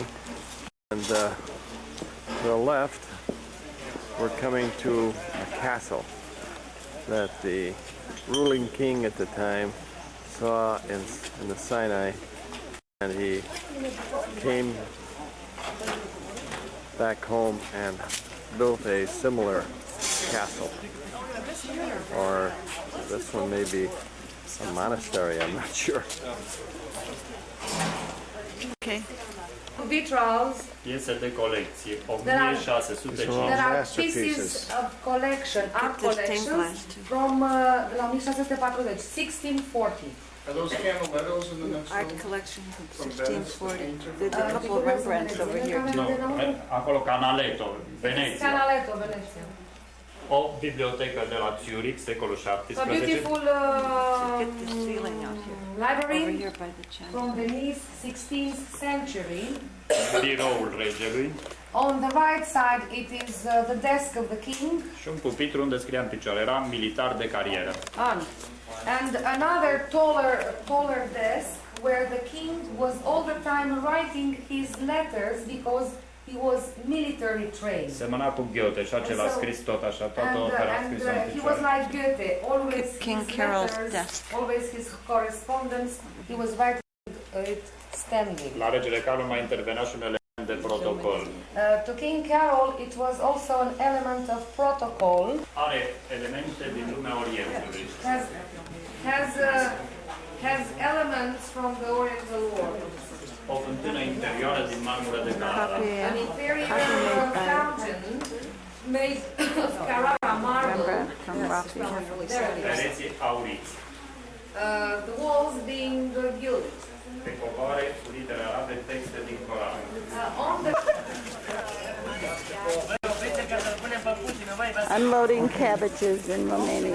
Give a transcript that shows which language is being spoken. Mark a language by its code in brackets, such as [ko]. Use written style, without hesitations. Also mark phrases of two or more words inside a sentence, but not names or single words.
[en] And to the left, we're coming to a castle that the ruling king at the time saw in the Sinai, and he came back home and built a similar castle. Or this one may be a monastery, I'm not sure. Okay. Vitrals. [ro] Piese de colecție, [en] There 1650. are pieces of collection, art collections from la 1640, 1640. Are those camel meadows in the next Art collection from 1640. There's a couple of Rembrandts over here too. No, [ro] acolo Canaletto, Veneția. Canaletto, Veneția. O bibliotecă de la Zurich, secolul [en] A [ro] 17. [en] beautiful library Over here by the channel. from Venice, 16th century. [ro] Biroul regelui [en] On the right side, it is the desk of the king. [ro] și un pupitru unde scria în picioare. Era militar de carieră. [en] And another taller desk where the king was all the time writing his letters because he was military trained. [ro] Semăna cu Goethe și acela a scris tot așa, toată opera a scris în [en] He was [ro] picioare. [en] like Goethe, always King his Carol's letters, desk. always his correspondence, he was writing it standing. [ro] La regele Carol mai intervenea și un element de protocol. [en] To King Carol, it was also an element of protocol. [ro] Are elemente din lumea Orientului. [en] Has elements from the Oriental world. [ro] O fântână interioară din marmură de Carrara. [en] An inferior fountain made of Carrara marble. [ro] Pereții auriți. [en] The walls being gilded. [ro] Pe covoare cu litere arabe, texte din Coran. [en] Unloading cabbages in Romania.